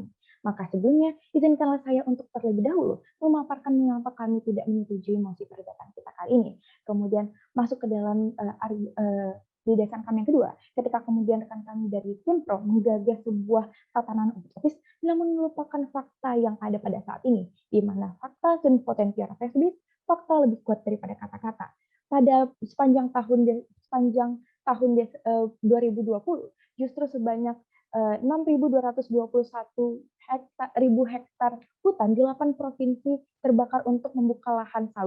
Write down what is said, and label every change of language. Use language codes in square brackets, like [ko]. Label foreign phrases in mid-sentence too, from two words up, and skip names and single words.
[id] Maka sebelumnya, izinkanlah saya untuk terlebih dahulu memaparkan mengapa kami tidak menyetujui mosi perdebatan kita kali ini. Kemudian masuk ke dalam penjelasan kami yang kedua, ketika kemudian rekan kami dari tim Pro menggagas sebuah tatanan utopis, namun melupakan fakta yang ada pada saat ini, di mana fakta [la] sunt potentiora res bis, [id] fakta lebih kuat daripada kata-kata. Pada sepanjang tahun 2020, justru sebanyak 6.221 ribu hektar hutan di 8 provinsi terbakar untuk membuka lahan sawit.